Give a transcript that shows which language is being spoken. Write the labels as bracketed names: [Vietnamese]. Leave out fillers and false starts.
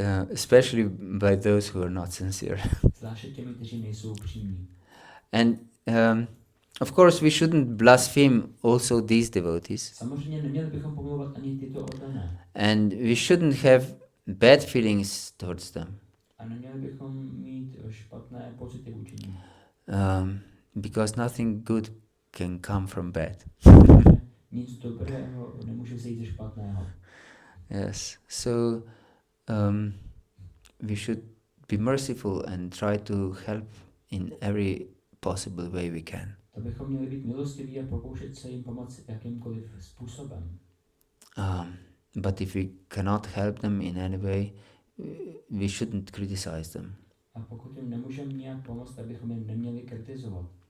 [English] Especially by those who are not sincere. [Czech] Zvláště těmi, kteří nejsou upřímní. [English] And of course we shouldn't blaspheme also these devotees. [Czech] Samozřejmě neměli bychom pomlouvat ani tyto oddané. [English] And we shouldn't have bad feelings towards them. [Czech] A neměli bychom mít špatné pocity vůči nim. [English] Because nothing good can come from bad. [Czech] Nic dobrého nemůže vzejít ze špatného. [English] Yes, so we should be merciful and try to help in every possible way we can. [Czech] To bychom měli být milostiví a pokoušet se jim pomoct jakýmkoliv způsobem. [English] But if we cannot help them in any way, we shouldn't criticize them. [Czech] A pokud jim nemůžeme nějak pomoct, tak bychom je neměli kritizovat.